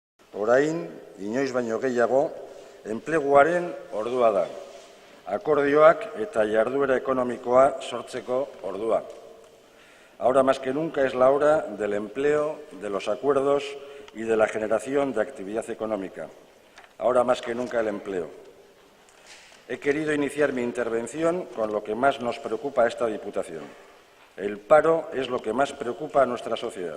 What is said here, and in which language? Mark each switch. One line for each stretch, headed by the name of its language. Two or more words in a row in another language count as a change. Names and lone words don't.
Basque: Orain, inoiz baino gehiago, enpleguaren ordua da. Akordioak eta jarduera ekonomikoa sortzeko ordua.
Spanish: Ahora más que nunca es la hora del empleo, de los acuerdos y de la generación de actividad económica. Ahora más que nunca el empleo. He querido iniciar mi intervención con lo que más nos preocupa a esta Diputación. El paro es lo que más preocupa a nuestra sociedad.